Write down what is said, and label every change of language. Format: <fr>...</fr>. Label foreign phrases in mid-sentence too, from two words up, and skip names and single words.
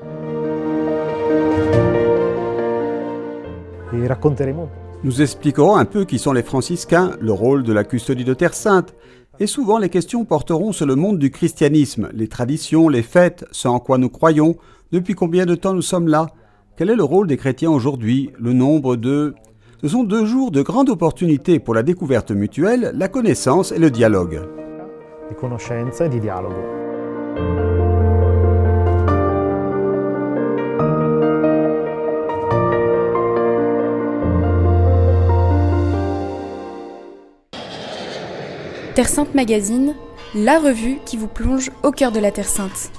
<fr>Nous expliquerons un peu qui sont les franciscains, le rôle de la custodie de Terre Sainte, et souvent les questions porteront sur le monde du christianisme, les traditions, les fêtes, ce en quoi nous croyons, depuis combien de temps nous sommes là, quel est le rôle des chrétiens aujourd'hui, le nombre de... Ce sont 2 jours de grande opportunité pour la découverte mutuelle, la connaissance et le dialogue.</fr> <it>Di conoscenza e di dialogo.</it> <fr>Terre Sainte Magazine, la revue qui vous plonge au cœur de la Terre Sainte.</fr>